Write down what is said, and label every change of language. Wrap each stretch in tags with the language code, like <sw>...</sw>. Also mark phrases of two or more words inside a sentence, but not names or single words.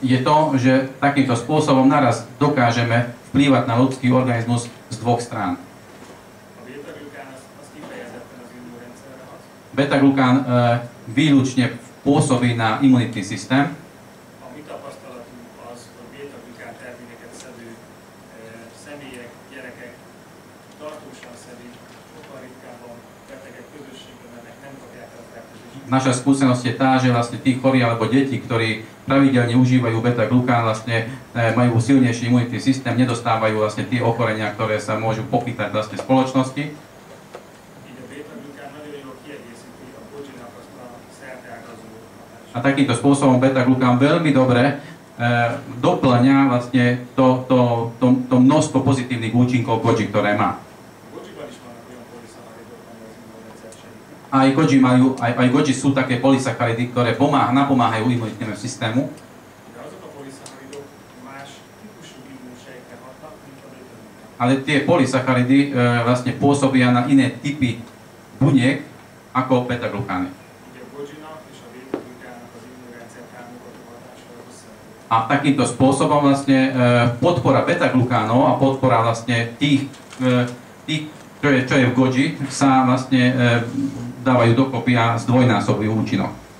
<sk>je to, že takýmto spôsobom naraz dokážeme vplývať na ľudský organizmus z 2 strán.</sk> <hu>A beta-glukán az kifejezetten az immunrendszerre hat.</hu> <sk>Beta-glukán výlučne pôsobí na imunitný systém.</sk> <hu>A mi tapasztalatunk az, hogy beta-glukán termékeket szedő személyek, gyerekek tartósan szedik, sokkal ritkábban betegek közösségben mennek, nem kapják el a fertőzést.</hu> <sk>Naša skúsenosť je tá, že vlastne tí chorí alebo deti, ktorí pravidelne užívajú beta-glukán, vlastne majú silnejší imunitný systém, nedostávajú vlastne tie ochorenia, ktoré sa môžu pochytať vlastne v spoločnosti.</sk> <hu>Így a beta-glukán nagyon jól kiegészíti a Gojinak azt a szerteágazó hatást.</hu> <sk>A takýmto spôsobom beta-glukán veľmi dobre doplňa vlastne to množstvo pozitívnych účinkov Goji, ktoré má.</sk> <hu>A Gojiban is vannak olyan poliszacharidok, ami az immunrendszer segíti.</hu> <sk>Aj Goji sú také polysacharidy, ktoré napomáhajú imunitnému systému.</sk> <hu>De azok a poliszacharidok más típusú immunsejtre hatnak, mint a beta-glukán.</hu> <sk>ale tie polysacharidy vlastne pôsobia na iné typy buniek ako beta-glukány. A takýmto spôsobom vlastne podpora beta-glukánov a podpora vlastne tých čo je v Goji, sa vlastne dávajú dokopy a zdvojnásobujú účinok.</sk>